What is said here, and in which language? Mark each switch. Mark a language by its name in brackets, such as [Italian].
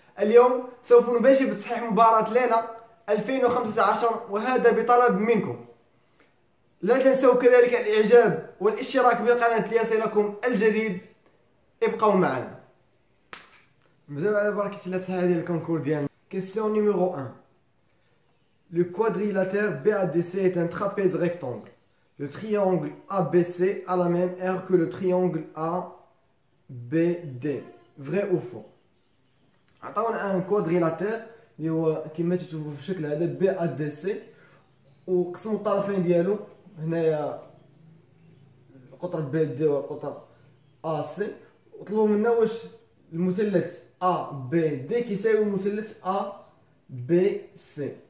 [Arabic] اليوم سوف نباشر بتصحيح مباراة لنا 2015 وهذا بطلب منكم. لا تنسوا كذلك الإعجاب والاشتراك بالقناة ليصلكم الجديد. ابقوا معنا. نبداو على بركة الله تصحيح ديال الكونكور ديالنا. [French] Question numéro 1. Le quadrilatère BADC est un trapèze rectangle. Le triangle ABC a la même aire que le triangle ABD. Vrai ou faux؟ [Arabic] عطاونا ان كوادريلاتير اللي هو كما تشوفوا في الشكل هذا BADC، وقسموا الطرفين ديالو هنايا القطر BD والقطر AC، وطلبوا منا واش المثلث ABD كيساوي المثلث ABC.